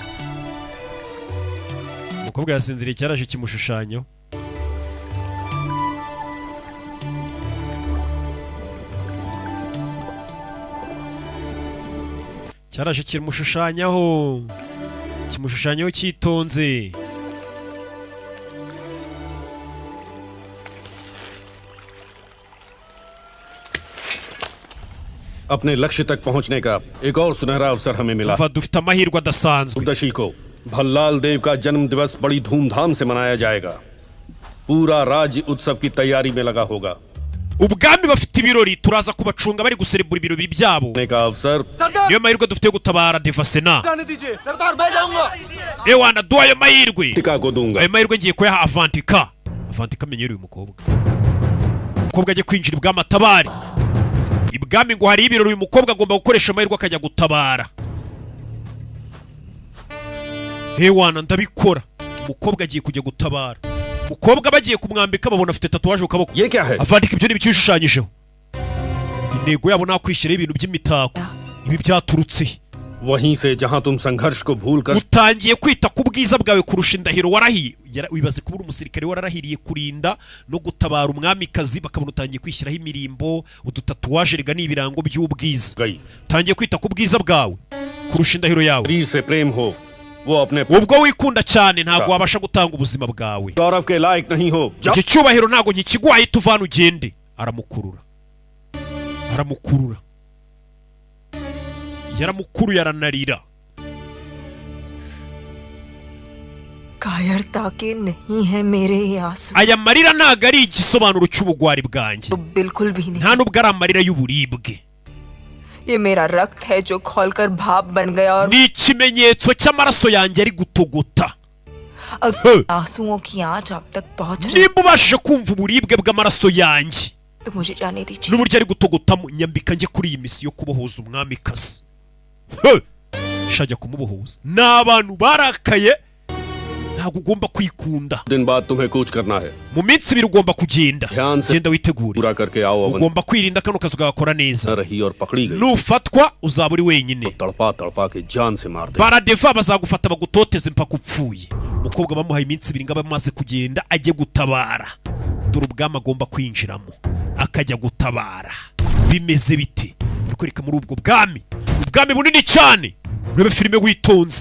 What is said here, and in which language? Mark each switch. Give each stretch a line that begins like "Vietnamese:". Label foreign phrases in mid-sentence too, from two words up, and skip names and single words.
Kinyarwanda: Umukobwa yasinziriye, cyaraje kimushushanyaho. Cyaraje kimushushanyaho, kimushushanyaho cyitonze.
Hindi: अपने लक्ष्य तक पहुंचने का एक और सुनहरा अवसर हमें मिला।
Kinyarwanda: dufite amahirwe adasanzwe.
Hindi: चतुर्दशी को भल्लाल देव का जन्म दिवस बड़ी धूमधाम से मनाया जाएगा। पूरा राज्य उत्सव की तैयारी में लगा होगा।
Kinyarwanda: ubwami bafite ibirori, turaza kubacunga bari guserebura ibirori byabo.
Hindi: का अवसर
Kinyarwanda: niyo mahirwe dufite yo gutabara Devasena.
Hindi: जाने दीजिए सरदार, मैं जाऊंगा।
Kinyarwanda: Ewana duha ayo mahirwe.
Hindi: टिका को दूंगा।
Kinyarwanda: Ayo mahirwe ngiye kuyaha Avantika. Avantika amenyereye umukobwa. Umukobwa agiye kwinjira ibwami atabare. Ibwami ngo hari ibirori, uyu mukobwa agomba gukoresha amahirwe akajya gutabara. Ewana ndabikora. Umukobwa agiye kujya gutabara. Umukobwa bagiye kumwambika babona afite tatuwaje ku kaboko.
Hindi: ये क्या है?
Kinyarwanda: Avantika ibyo ni bikishushanyijeho. Intego yabo nakwishyira ibintu by'imitako. Ibi byaturutse
Hindi: वहीं से जहां तुम संघर्ष को भूलकर
Kinyarwanda: utangiye kwita ku bwiza bwawe kurusha indahiro warahiye. Wibaze kuba uri umusirikare wararahiriye kurinda no gutabara umwamikazi, bakabona utangiye kwishyiraho imirimbo, udutatuwaje rega n'ibirango by'ubwiza.
Hindi: गई।
Kinyarwanda: Utangiye kwita ku bwiza bwawe kurusha indahiro yawe.
Hindi: वीर से प्रेम हो, वो अपने
Kinyarwanda: Ubwo wikunda cyane ntabwo wabasha gutanga ubuzima bwawe.
Hindi: गौरव के लायक नहीं हो।
Kinyarwanda: Iki cyubahiro ntabwo nkikiguhaye, tuvana ugende. Aramukurura, aramukurura, yaramukuruye aranarira.
Hindi: कायरता के नहीं है मेरे ये आंसू,
Kinyarwanda: Aya marira ntabwo ari igisobanuro cy'ubugwari bwanjye,
Hindi: तो बिल्कुल भी नहीं।
Kinyarwanda: nta nubwo ari amarira y'uburibwe.
Hindi: ये मेरा रक्त है जो खौलकर भाप बन गया और
Kinyarwanda: Ni ikimenyetso cy'amaraso yanjye ari gutogota.
Hindi: अगर आंसुओं की आंच आप तक पहुंच रही
Kinyarwanda: Nimba ubashije kumva uburibwe bw'amaraso yanjye
Hindi: तो मुझे जाने दीजिए।
Kinyarwanda: n'uburyo ari gutogotamo, nyambika njye kuri iyi misi yo kubohoza umwamikazi. Shajya kumubohoza. Ni abantu barakaye, ntabwo ugomba kwikunda.
Hindi: दिन बाद तुम्हें कूच करना है।
Kinyarwanda: Mu minsi ibiri ugomba kugenda.
Hindi: ध्यान से
Kinyarwanda: Genda witegure.
Hindi: पूरा करके आओ। अवन
Kinyarwanda: Ugomba kwirinda kano kazi ugakora neza.
Hindi: रही और पकड़ी गई
Kinyarwanda: Nufatwa uzaba uri wenyine.
Hindi: तड़पा तड़पा के जान से मार दे।
Kinyarwanda: Baradeva bazagufata bagutoteze mpaka upfuye. Umukobwa bamuhaye iminsi ibiri ngo abe amaze kugenda ajye gutabara. Dore ubwami agomba kwinjiramo akajya gutabara. Bimeze bite? Urikwereka muri ubwo bwami. Ubwami bunini cyane. Urebe filime witonze.